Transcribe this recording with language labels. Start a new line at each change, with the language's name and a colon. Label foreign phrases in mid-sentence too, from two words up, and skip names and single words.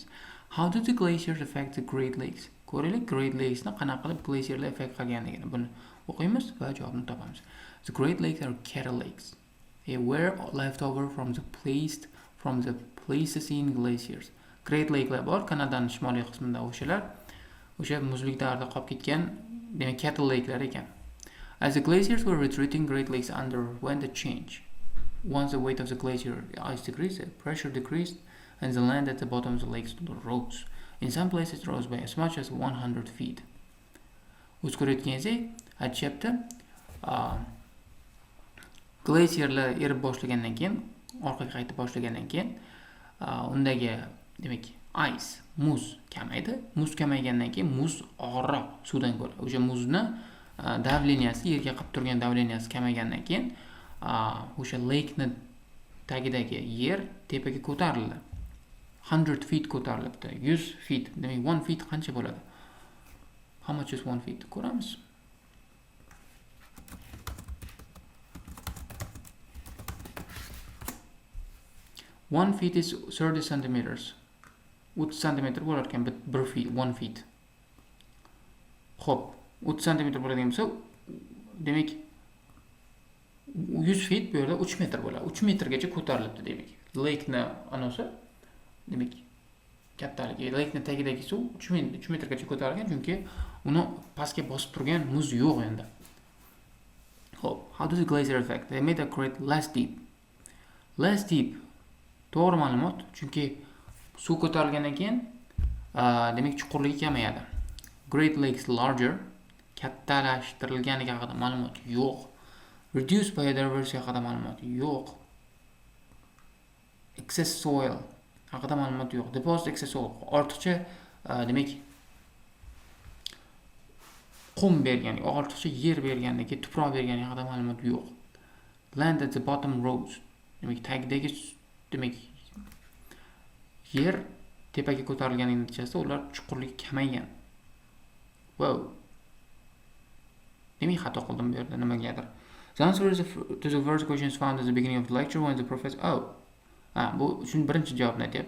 English: How do the glaciers affect the Great Lakes?
Uzbek: Ko'raylik, Great Lakesni qanaqa qilib glacierlar effect qilganligini. Buni o'qiymiz va javobni topamiz.
English: The Great Lakes are kettle lakes. They were left over from the Pleistocene glaciers.
Uzbek: Great Lake'lar bor, Kanadaning shimoliy qismida o'sha muzlik davrida qolib ketgan, demak
English: kettle lake'lar
Uzbek: ekan.
English: As the glaciers were retreating, Great Lakes underwent a change. Once the weight of the glacier ice decreased, the pressure decreased, and the land at the bottom of the lakes rose. In some places, it rose by as much as 100 feet.
Uzbek: O'z ko'rayotganingizdek, aytishyapti, glacierlar erib boshlagandan keyin, orqaga qaytib boshlagandan keyin, undagi demak ice, muz kamaydi. Muz kamaygandan keyin muz og'irroq suvdan ko'ra. O'sha muzni davleniyasi, yerga qilib turgan davleniyasi kamaygandan keyin, o'sha lake'ni tagidagi yer tepaga ko'tarildi. 100 feet ko'tarilibdi. 100 feet. Demak 1 feet qancha bo'ladi?
English: How much is 1 feet? Ko'ramiz. One feet is 30 centimeters.
Uzbek: 30 centimeter bo'lar ekan, 1 feet. Xo'p, 30 centimeter bo'ladigan bo'lsa, demak 100 feet bu yerda 3 metr bo'ladi. 3 metrgacha ko'tarilibdi demak. Lake'ni anosi demak kattaligi, lake'ni tagidagi suv 3 metrgacha ko'tarilgan, chunki uni pastga bosib turgan muz yo'q endi. Xo'p,
English: how does the glacier affect? They made a crater less deep. Less deep.
Uzbek: To'g'ri ma'lumot, chunki suv ko'tarilgandan keyin demak chuqurligi kamayadi.
English: Great Lakes larger,
Uzbek: kattalashtirilganligi haqida ma'lumot yo'q.
English: Reduced biodiversity
Uzbek: haqida ma'lumot yo'q.
English: Excess soil
Uzbek: haqida ma'lumot yo'q.
English: Deposit excess soil,
Uzbek: ortiqcha demak qum bergan, ortiqcha yer berganligi, tuproq bergani haqida ma'lumot yo'q.
English: Land at the bottom rose,
Uzbek: demak tagidagi demak yer tepaga ko'tarilganning natijasida ular chuqurligi kamaygan. Wow. Demak xato qildim bu yerda nimagadir.
English: The answer to the first question is found at the beginning of the lecture when the professor
Uzbek: bu uchun birinchi javobni aytyapti.